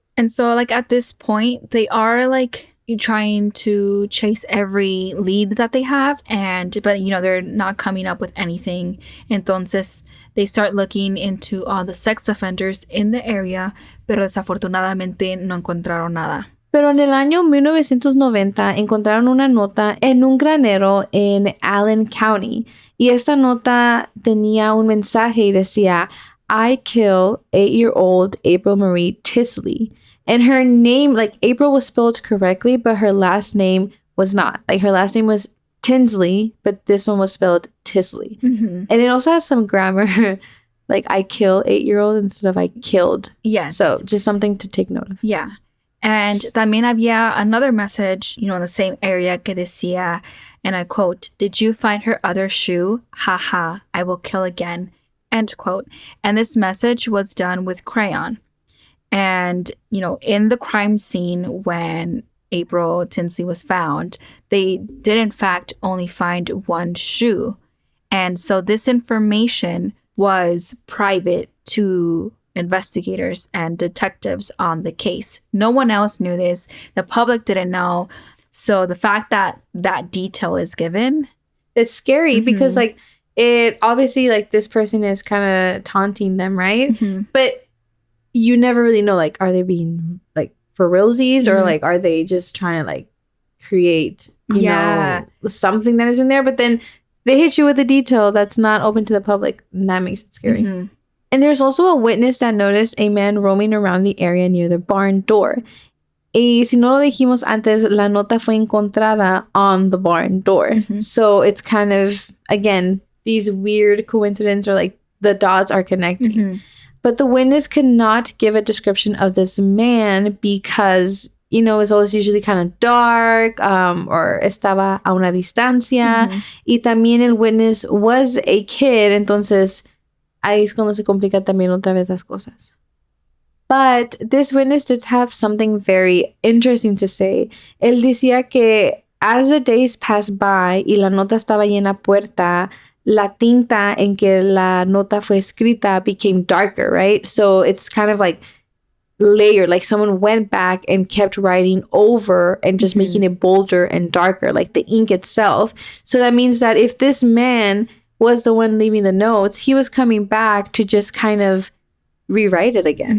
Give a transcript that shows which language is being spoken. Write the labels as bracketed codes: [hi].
[en] And so, at this point, they are, trying to chase every lead that they have. But they're not coming up with anything. Entonces, they start looking into all the sex offenders in the area. [es] Pero desafortunadamente no encontraron nada. Pero en el año 1990 encontraron una nota en un granero en Allen County. Y esta nota tenía un mensaje y decía, [en] I kill 8-year-old April Marie Tinsley. And her name, April was spelled correctly, but her last name was not. Her last name was Tinsley, but this one was spelled Tinsley. Mm-hmm. And it also has some grammar, I kill 8-year-old instead of I killed. Yes. So just something to take note of. Yeah. And [es] también había [en] another message, in the same area [es] que decía, [en] and I quote, "Did you find her other shoe? Ha ha, I will kill again." End quote. And this message was done with crayon. And, in the crime scene when April Tinsley was found, they did in fact only find 1 shoe. And so this information was private to investigators and detectives on the case. No one else knew this. The public didn't know. So the fact that that detail is given, it's scary because it obviously this person is kind of taunting them, right? Mm-hmm. But you never really know, are they being for realsies or are they just trying to create you know something that is in there? But then they hit you with a detail that's not open to the public, and that makes it scary. Mm-hmm. And there's also a witness that noticed a man roaming around the area near the barn door. [es] Y si no lo dijimos antes, la nota fue encontrada [en] on the barn door. Mm-hmm. So it's kind of, again, these weird coincidences or the dots are connecting. Mm-hmm. But the witness could not give a description of this man because, it's always usually kind of dark or [es] estaba a una distancia. Mm-hmm. Y también el [en] witness was a kid. [es] Entonces, ahí es cuando se complica también otra vez las cosas. [en] But this witness did have something very interesting to say. [es] Él decía que [en] as the days passed by [es] y la nota estaba ahí en la puerta, la tinta en que la nota fue escrita [en] became darker, right? So it's kind of layered, someone went back and kept writing over and just making it bolder and darker, the ink itself. So that means that if this man was the one leaving the notes, he was coming back to just kind of rewrite it again.